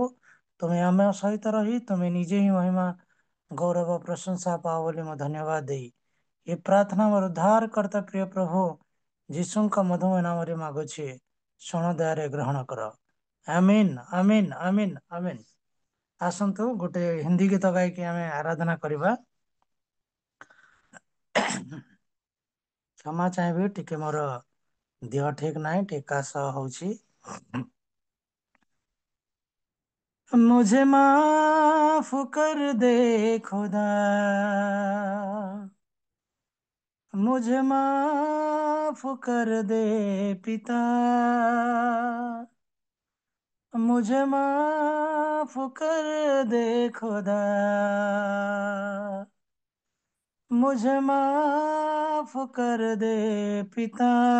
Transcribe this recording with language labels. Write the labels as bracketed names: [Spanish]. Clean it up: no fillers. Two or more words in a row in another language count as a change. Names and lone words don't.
[Odia] ତୁମେ ଆମ ସହିତ ରହି ତୁମେ ନିଜେ ହିଁ ମହିମା ଗୌରବ ପ୍ରଶଂସା ପାଅ ବୋଲି ମୁଁ ଧନ୍ୟବାଦ ଦେଇ ଏ ପ୍ରାର୍ଥନା ମୋର ଉଦ୍ଧାର କର୍ତ୍ତା ପ୍ରିୟ ପ୍ରଭୁ ଯୀଶୁଙ୍କ ମଧୁମୟ ନାମରେ ମାଗୁଛି, ଶୁଣ ଦୟାରେ ଗ୍ରହଣ କର। ଆମିନ୍ ଆମିନ୍ ଆମିନ୍ ଆମିନ୍। ଆସନ୍ତୁ ଗୋଟେ ହିନ୍ଦୀ ଗୀତ ଗାଇକି ଆମେ ଆରାଧନା କରିବା। କ୍ଷମା ଚାହିଁବି, ଟିକେ ମୋର ଦେହ ଠିକ ନାହିଁ, ଟିକେ କାଶ ହଉଛି। [Hindi] मुझे माफ कर दे खुदा, मुझे माफ कर दे पिता, मुझे माफ कर दे खुदा, मुझे माफ कर दे पिता।